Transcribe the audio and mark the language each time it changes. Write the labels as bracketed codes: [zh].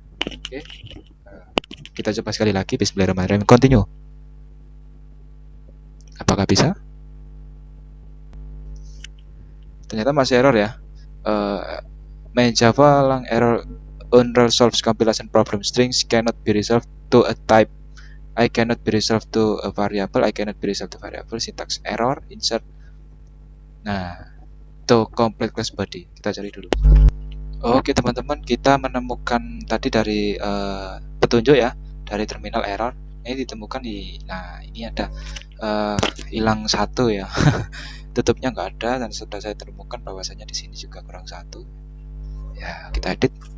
[id] Oke, kita coba sekali lagi. Bismillahirrahmanirrahim, continue. Apakah bisa? Ternyata masih error ya. [en] Main Java lang error unresolved compilation problem strings cannot be resolved to a type. I cannot be resolved to a variable. I cannot be resolved to variable. Syntax error. Insert. Nah, to complete class body. [id] Kita cari dulu. Oke teman-teman, kita menemukan tadi dari petunjuk ya, dari terminal error. Ini ditemukan nah ini ada hilang satu ya. Tutupnya nggak ada dan sudah saya temukan bahwasanya di sini juga kurang satu. Ya, kita edit.